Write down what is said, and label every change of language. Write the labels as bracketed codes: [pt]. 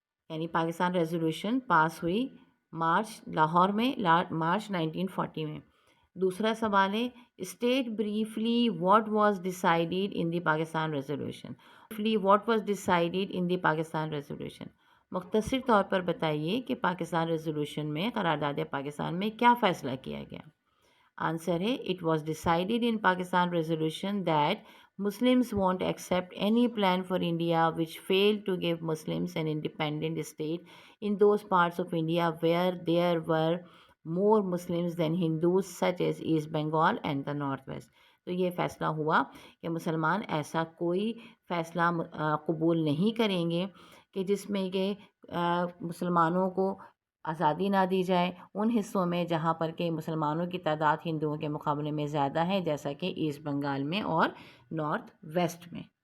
[ur] یعنی Pakistan resolution pass ہوئی لاہور میں مارچ 1940 میں. دوسرا سوال ہے [en] State briefly what was decided in the Pakistan resolution. What was decided in the Pakistan resolution, [ur] مختصر طور پر بتائیے کہ پاکستان ریزولوشن میں، قرارداد پاکستان میں کیا فیصلہ کیا گیا؟ [en] Answer ہے it was decided in Pakistan resolution that Muslims won't accept any plan for India which failed to give Muslims an independent state in those parts of India where there were more Muslims than Hindus, such as East Bengal and the Northwest. [ur] تو یہ فیصلہ ہوا کہ مسلمان ایسا کوئی فیصلہ قبول نہیں کریں گے کہ جس میں کہ مسلمانوں کو آزادی نہ دی جائے ان حصوں میں جہاں پر کہ مسلمانوں کی تعداد ہندوؤں کے مقابلے میں زیادہ ہے، جیسا کہ ایسٹ بنگال میں اور نارتھ ویسٹ میں.